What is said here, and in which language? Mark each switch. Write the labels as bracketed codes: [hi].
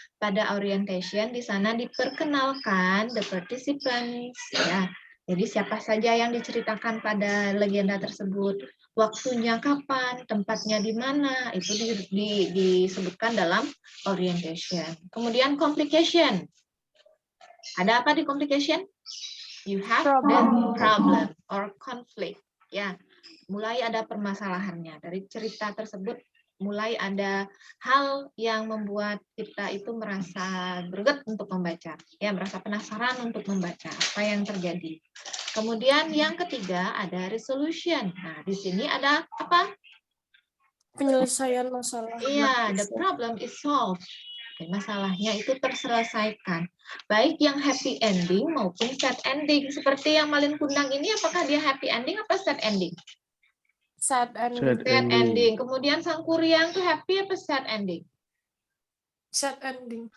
[id] Pada orientation di sana diperkenalkan the participants, ya. Jadi siapa saja yang diceritakan pada legenda tersebut, waktunya kapan, tempatnya di mana, itu disebutkan dalam orientation. Kemudian complication. Ada apa di complication? [en] You have the problem or conflict. [id] Ya, mulai ada permasalahannya. Dari cerita tersebut mulai ada hal yang membuat kita itu merasa greget untuk membaca, ya, merasa penasaran untuk membaca apa yang terjadi. Kemudian yang ketiga ada resolution. Nah, di sini ada apa? Penyelesaian masalah. [en] Iya, the problem is solved. [id] Masalahnya itu terselesaikan. Baik yang happy ending maupun sad ending. Seperti yang Malin Kundang ini, apakah dia happy ending apa sad ending? [en] Sad ending. [id] Sad ending. Kemudian Sang Kuryang itu happy apa sad ending? [en] Sad ending.